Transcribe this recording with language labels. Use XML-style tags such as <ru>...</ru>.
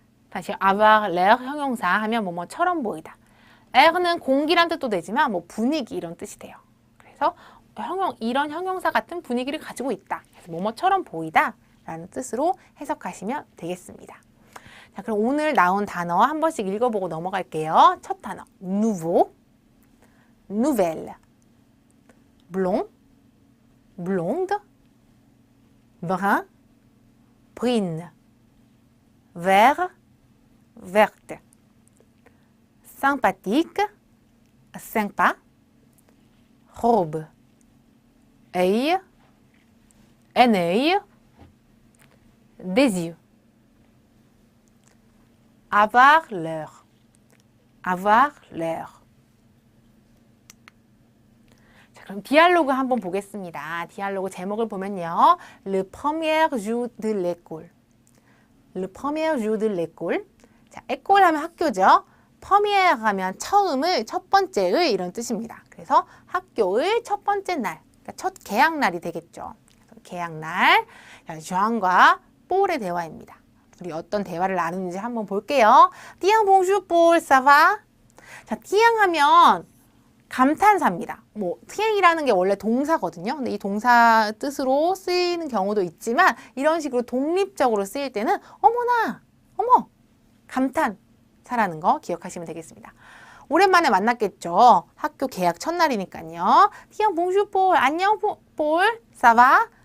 <ko>다시</ko> <fr>avoir l'air</fr> <ko>형용사 하면 뭐뭐처럼 보이다. air는 공기란 뜻도 되지만 뭐 분위기 이런 뜻이 돼요. 그래서 이런 형용사 같은 분위기를 가지고 있다. 그래서 뭐뭐처럼 보이다 라는 뜻으로 해석하시면 되겠습니다. 자, 그럼 오늘 나온 단어 한 번씩 읽어보고 넘어갈게요. 첫 단어</ko> <fr>nouveau, nouvelle, blond, blonde, brun, brune, vert, verte, sympathique, sympa, robe, œil, un œil, des yeux. Avoir l'air. avoir l'air.</fr> <ko>자, 그럼 디알로그 한번 보겠습니다. 디알로그 제목을 보면요.</ko> <fr>Le premier jour de l'école. Le premier jour de l'école.</fr> <ko>자, école 하면 학교죠. premier 하면 처음을, 첫 번째의 이런 뜻입니다. 그래서 학교의 첫 번째 날, 그러니까 첫 개학날이 되겠죠. 개학날. 주앙과 폴의 대화입니다. 우리 어떤 대화를 나누는지 한번 볼게요.</ko> <fr>Tiens, bonjour, Paul, ça va?</fr> <ko>자, tiens 하면 감탄사입니다. 뭐, tiens이라는 게 원래 동사거든요. 근데 이 동사 뜻으로 쓰이는 경우도 있지만 이런 식으로 독립적으로 쓰일 때는 어머나, 어머, 감탄사라는 거 기억하시면 되겠습니다. 오랜만에 만났겠죠. 학교 개학 첫날이니까요.</ko> <fr>Tiens, bonjour, Paul.</fr> <ko>안녕,</ko> <fr>Paul, ça va?</fr>